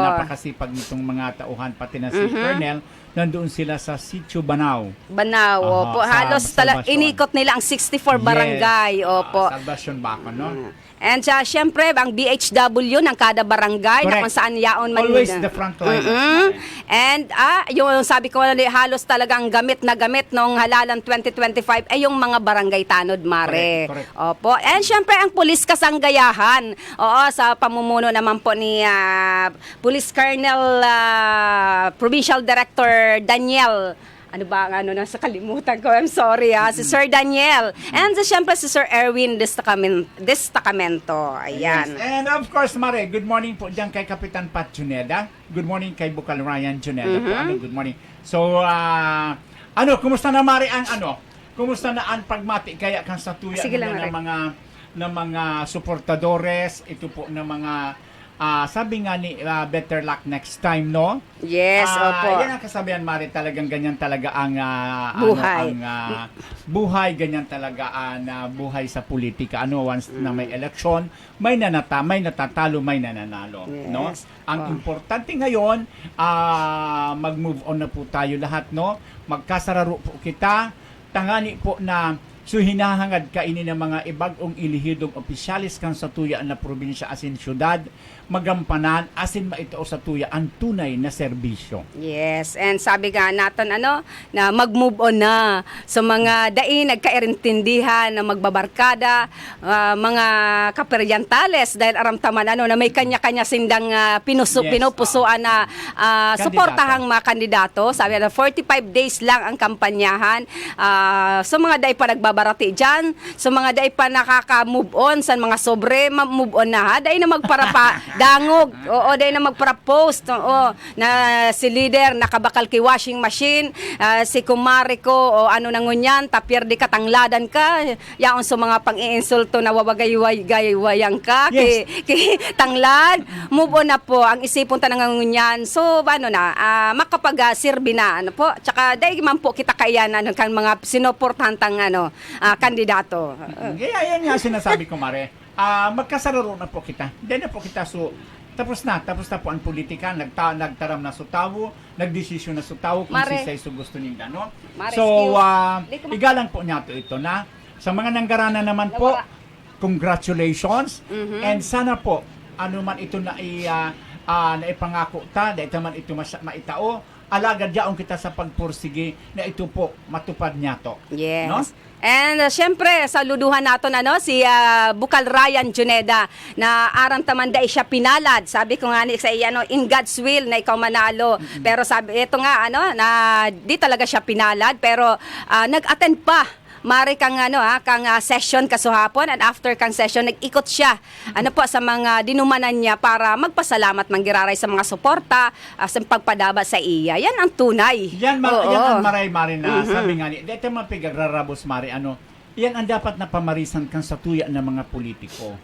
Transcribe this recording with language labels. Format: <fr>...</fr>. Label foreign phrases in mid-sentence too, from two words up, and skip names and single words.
<tl>napakasipag nitong mga tauhan, pati na si Colonel. Nandun sila sa Sitio Banao. Banaw, Aha, opo. sa Halos Salvacion. inikot nila ang 64 barangay, opo. Salvacion Bacon, no? And syempre, ang BHW ng kada barangay na Correct. kung saan yaon man Always yun.</tl> <en>the front line.</en> <tl>And yung sabi ko, halos talagang gamit na gamit nung halalan 2025 ay yung mga barangay tanod, Mare.</tl> <en>Correct, correct.</en> <tl>Opo. And syempre, ang pulis kasanggayahan. Oo, sa pamumuno naman po ni Police Colonel Provincial Director Daniel. Ano ba ang nasa kalimutan ko?</tl> <en>I'm sorry</en> <tl>si Sir Daniel. And syempre si Sir Erwin Destacamento. Ayan.</tl> <en>Yes. And of course, Mare, good morning</en> <tl>po dyan kay</tl> <en>Kapitan Pat Juneda. Good morning</en> <tl>kay Bukal Ryan Juneda po.</tl> <en>Good morning.</en> <bik>So, kumusta na, Mare, kumusta na ang pagmati kaya kan sa tuya</bik> <tl>Sige lang, ng mga suportadores, ito po ng mga sabi nga ni</tl> <en>better luck next time,</en> <tl>no? Yes, opo. Yan ang kasabihan, Mari, talagang ganyan talaga ang Buhay. buhay, ganyan talaga ang buhay sa politika. Once na may election, may natatalo, may nananalo, Yes. no? Ang importante ngayon, mag-move on na po tayo lahat, no?</tl> <bik>Magkasararo po kita, tangani po na so hinahangad kaini ng mga ibagong ilihidong opisyalis kan sa tuya na probinsya asin syudad, magampanan asin maitao sa tuya ang tunay na serbisyo. Yes, and sabi nga natin na mag-move on na sa mga dai nagkairintindihan na magbabarkada, mga kaperyantales dahil aramtaman na may kanya-kanya sindang pinupusuan na suportahang mga kandidato. Sabi na 45 days lang ang kampanyahan. Sa mga dai pa nagbabarati dyan, sa mga dai pa nakaka-move on, sa mga sobre,</bik> <en>move on</en> <bik>na ha, dai na magparapa dangog, oo, dai na magpara-post, oo, na si leader nakabakal kay</bik> <en>washing machine,</en> <bik>si kumare ko, o ano na ngunyan, tapir di katangladan ka, yaon sa mga pang-iinsulto na wawagay-wayang ka, Yes. kay tanglad,</bik> <en>move on</en> <bik>na po, ang isipon ta ng ngunyan, so, makapag-sirbi na, po, tsaka dai man po kita kayan, kan mga sinuportantang, kandidato.</bik> <tl>Kaya yan nga sinasabi ko, Mare.</tl> <bik>Magkasararo na po kita. Hindi na po kita tapos na po ang politika, nagtaram na sa tawo, nagdesisyon na sa tawo kung Mare. sisay so gusto nila, no? Mare, So, excuse. igalang po niya ito na. Sa mga nanggarana naman po, congratulations. And sana po, ano man ito na naipangako ta, dahil man ito maitao, alagad yaong kita sa pagpursige na ito po matupad niya to. Yes. No? And syempre, saluduhan natin si Bukal Ryan Juneda na aram taman dai siya pinalad. Sabi ko nga ni sa iya in</bik> <en>God's will</en> <bik>na ikaw manalo.</bik> <tl>Pero sabi ito nga na di talaga siya pinalad pero nag-attend pa.</tl> <bik>Mari kang session kasuhapon and after kang session nag-ikot siya sa mga dinumanan niya para magpasalamat manggiraray sa mga suporta sa pagpadaba sa iya. Yan ang tunay. Yan ang maray-mari na Mhm. sabi nga ni, dito man pigagrarabos, Mari, yan ang dapat na pamarisan kan sa tuya ng mga politiko.</bik>